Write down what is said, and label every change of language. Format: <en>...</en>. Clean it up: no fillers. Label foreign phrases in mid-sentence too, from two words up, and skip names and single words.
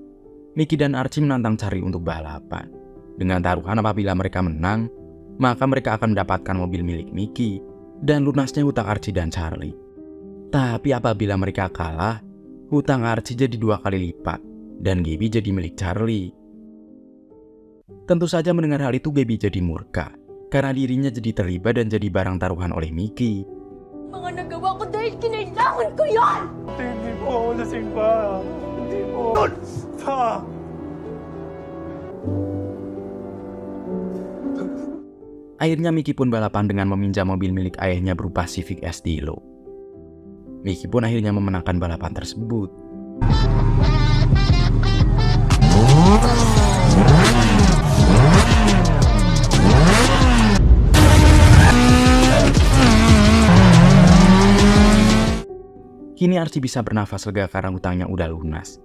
<id>Mickey dan Archie menantang Charlie untuk balapan. Dengan taruhan apabila mereka menang, maka mereka akan mendapatkan mobil milik Mickey dan lunasnya hutang Archie dan Charlie. Tapi apabila mereka kalah, hutang Archie jadi 2 kali lipat dan Gaby jadi milik Charlie. Tentu saja mendengar hal itu Gaby jadi murka, karena dirinya jadi terlibat dan jadi barang taruhan oleh Mickey.</id> <tl>Mga nagawa ko dahil kinailangan ko yan! Hindi po ako lasing pa. Hindi po. Pa!</tl> <id>Akhirnya Mickey pun balapan dengan meminjam mobil milik ayahnya berupa Civic SD-Lo. Mickey pun akhirnya memenangkan balapan tersebut. Kini Archie bisa bernafas lega karena hutangnya udah lunas.</id>